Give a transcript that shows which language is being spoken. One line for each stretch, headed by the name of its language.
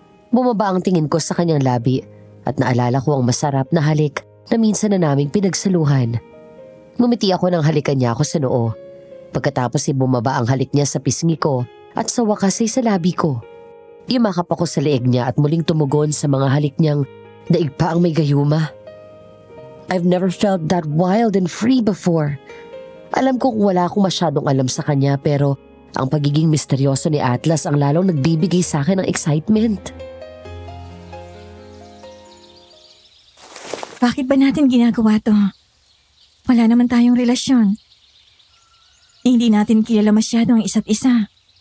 Filipino: Bumaba ang tingin ko sa kanyang labi at naalala ko ang masarap na halik na minsan na naming pinagsaluhan. Ngumiti ako nang halikan niya ako sa noo. Pagkatapos ay bumaba ang halik niya sa pisngi ko at sa wakas ay sa labi ko. Yumakap ako sa leeg niya at muling tumugon sa mga halik niyang daig pa ang may gayuma.
English: I've never felt that wild and free before.
Filipino: Alam kong wala akong masyadong alam sa kanya pero ang pagiging misteryoso ni Atlas ang lalong nagbibigay sa akin ng excitement. Bakit ba natin ginagawa to? Wala naman tayong relasyon. Hindi natin kilala masyado ang isa't isa.